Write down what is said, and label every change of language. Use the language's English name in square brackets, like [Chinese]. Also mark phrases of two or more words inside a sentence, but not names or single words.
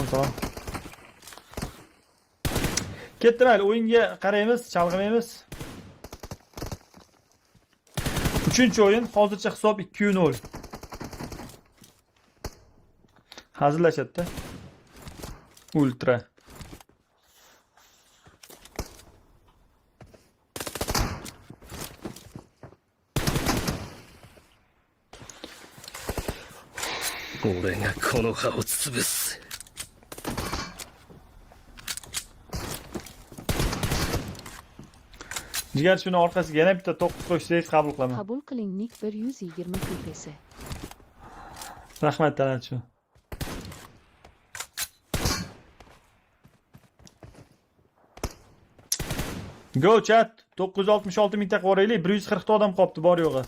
[Uzbek] Ketdi mayli, o'yinga qaraymiz, chalg'imaymiz. 3-o'yin, hozircha hisob 2-0. Hazillashadi. Ultra. [Japanese] 俺がこの葉を潰す。 [Uzbek] Jigar shuni orqasiga yana bitta 9 qo'shsangiz qabul qilaman. Qabul qiling nik 120 kupesi. Rahmat Talatchu. Go chat 966 mingta qoraylik, 140 ta odam qopti bor yo'g'i.